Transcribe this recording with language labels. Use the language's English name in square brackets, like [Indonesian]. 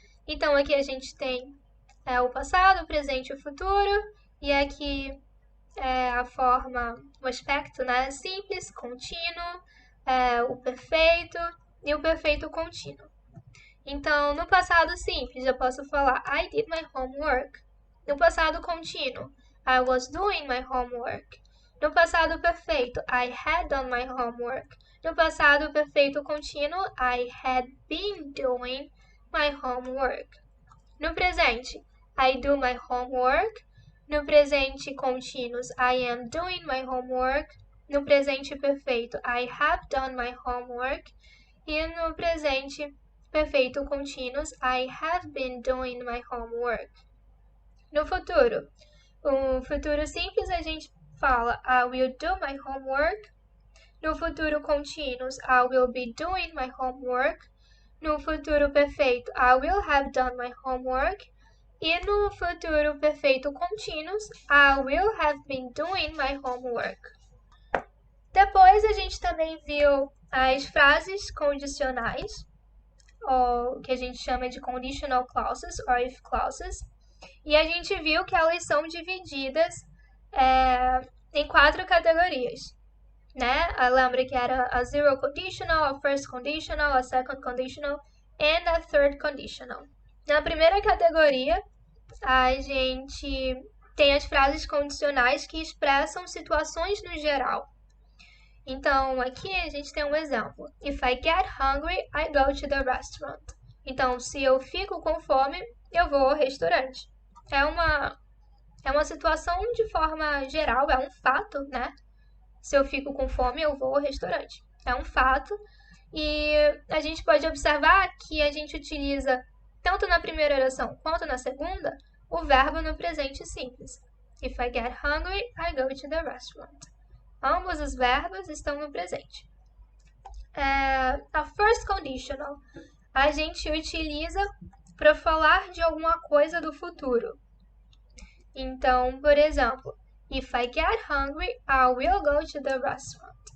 [Portuguese] Então aqui a gente tem o passado, o presente e o futuro. E aqui a forma, o aspecto, né, simples, contínuo, o perfeito e o perfeito contínuo. Então, no passado simples, eu posso falar [English] I did my homework. [Portuguese] No passado contínuo, [English] I was doing my homework. [Portuguese] No passado perfeito, [English] I had done my homework. [Portuguese] No passado perfeito contínuo, [English] I had been doing my homework. [Portuguese] No presente, [English] I do my homework. [Portuguese] No presente contínuos, [English] I am doing my homework. [Portuguese] No presente perfeito, [English] I have done my homework. [Portuguese] E no presente perfeito contínuos, [English] I have been doing my homework. [Portuguese] No futuro, o futuro simples a gente fala [English] I will do my homework. [Portuguese] No futuro contínuos, [English] I will be doing my homework. [Portuguese] No futuro perfeito, [English] I will have done my homework. [Portuguese] E no futuro perfeito contínuos, [English] I will have been doing my homework. [Portuguese] Depois a gente também viu as frases condicionais, ou que a gente chama de [English] conditional clauses or if clauses. [Portuguese] E a gente viu que elas são divididas em 4 categorias, né? Lembra que era a zero conditional, a first conditional, a second conditional and a third conditional. Na primeira categoria, a gente tem as frases condicionais que expressam situações no geral. Então, aqui a gente tem um exemplo. [English] If I get hungry, I go to the restaurant. [Portuguese] Então, se eu fico com fome, eu vou ao restaurante. É uma situação de forma geral, é um fato, né? Se eu fico com fome, eu vou ao restaurante. É um fato. E a gente pode observar que a gente utiliza, tanto na primeira oração quanto na segunda, o verbo no presente simples. [English] If I get hungry, I go to the restaurant. [Portuguese] Ambos os verbos estão no presente. A first conditional a gente utiliza para falar de alguma coisa do futuro. Então, por exemplo, [English] if I get hungry, I will go to the restaurant.